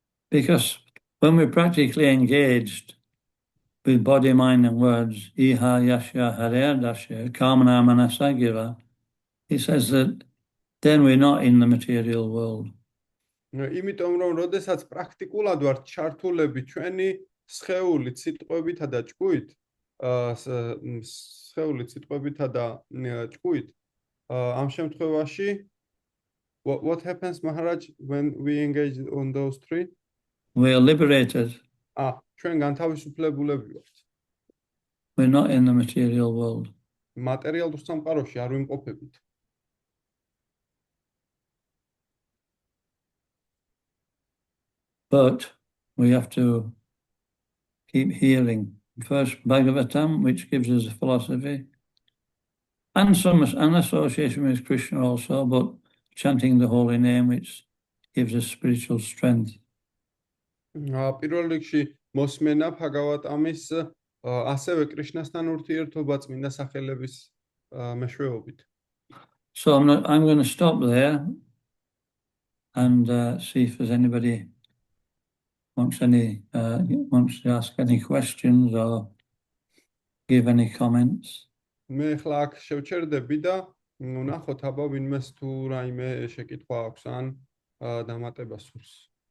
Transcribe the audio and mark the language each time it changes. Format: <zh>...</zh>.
<en>Because when we're practically engaged with body, mind and words,</en> <sa>iha yasya hare dasya kamana manasagira,</sa> <en>he says that then we're not in the material world.</en> <ka>იმიტომ რომ როდესაც პრაქტიკულად ვართ ჩართულები ჩვენი სხეულით, სიტყვებითა და ჭკუით, ამ შემთხვევაში</ka> <en>what happens Maharaj when we engage on those three? We are liberated.</en> <ka>ჩვენ განთავისუფლებულები ვართ.</ka> <en>We're not in the material world.</en> <ka>მატერიალურ სამყაროში არ ვიმყოფებით.</ka> <en>But we have to keep hearing. First, Bhagavatam, which gives us a philosophy, and an association with Krishna also, but chanting the holy name, which gives us spiritual strength.</en> <ka>პირველ რიგში მოსმენა ბhagavatam-ის ასევე კრიშნასთან ურთიერთობა წმინდა სახელების მეშვეობით.</ka> <en>So I'm going to stop there and see if there's anybody wants to ask any questions or give any comments.</en> <ka>მე ხლა აქ შევჩერდები და ვნახოთ აბა ვინმეს თუ რაიმე შეკითხვა აქვს ან დამატება სურს.</ka>